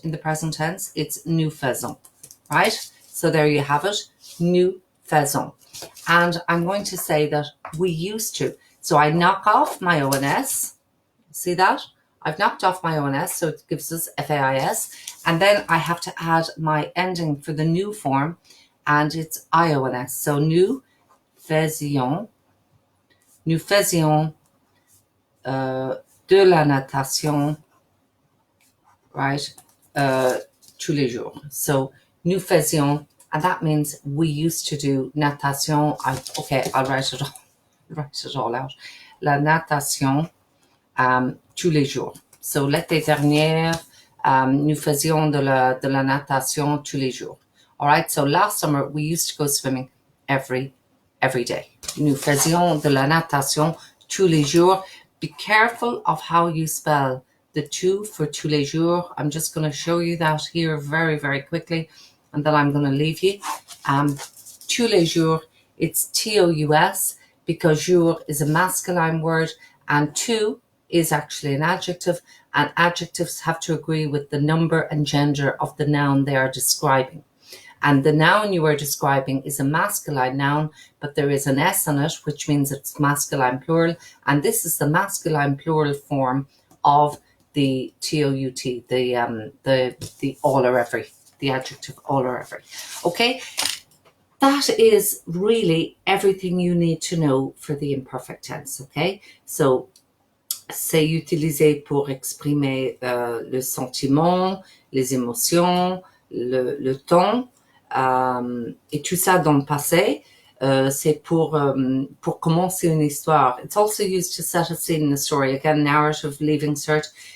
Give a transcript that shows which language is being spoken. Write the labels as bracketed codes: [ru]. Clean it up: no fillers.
[en] In the present tense, it's [fr] nous faisons, [en] right? So there you have it, nous faisons. And I'm going to say that we used to. So I knock off my ONS. See that? I've knocked off my ONS, so it gives us FAIS. And then I have to add my ending for the new form, and it's IONS. [fr] So nous faisions de la natation, right, tous les jours. [en] So [fr] nous faisions, [en] and that means we used to do natation. I'll write it all out. [fr] La natation tous les jours. So l'été dernier, nous faisions de la natation tous les jours. [en] All right. So last summer we used to go swimming every day. [fr] Nous faisions de la natation tous les jours. [en] Be careful of how you spell the two for [fr] tous les jours. [en] I'm just going to show you that here very, very quickly, and then I'm going to leave you. [fr] Tous les jours, [en] it's TOUS because jour is a masculine word, and tous is actually an adjective, and adjectives have to agree with the number and gender of the noun they are describing. And the noun you are describing is a masculine noun, but there is an S on it, which means it's masculine plural. And this is the masculine plural form of the TOUT, the all or every, the adjective all or every. Okay. that is really everything you need to know for the imperfect tense, okay? [fr] So, c'est utilisé pour exprimer le sentiment, les émotions, le ton, et tout ça dans le passé. C'est pour commencer une histoire. [en] It's also used to set a scene in a story. Again, narrative, leaving cert.